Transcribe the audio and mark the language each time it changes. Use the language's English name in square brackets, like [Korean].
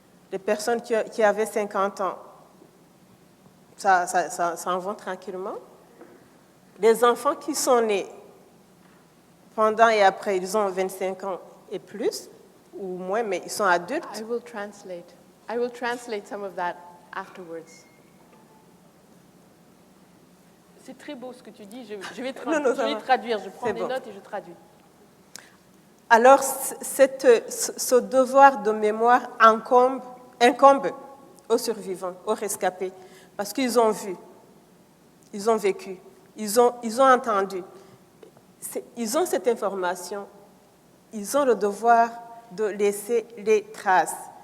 [French] Les personnes qui avaient 50 ans, ça en va tranquillement. Les enfants qui sont nés pendant et après, ils ont 25 ans et plus, ou moins, mais ils sont adultes. [English] I will translate some of that afterwards. [French] C'est très beau ce que tu dis, je vais traduire, je prends des notes et je traduis. Alors, ce devoir de mémoire incombe aux survivants, aux rescapés, parce qu'ils ont vu, ils ont vécu, ils ont entendu, ils ont cette information, ils ont le devoir de laisser les traces.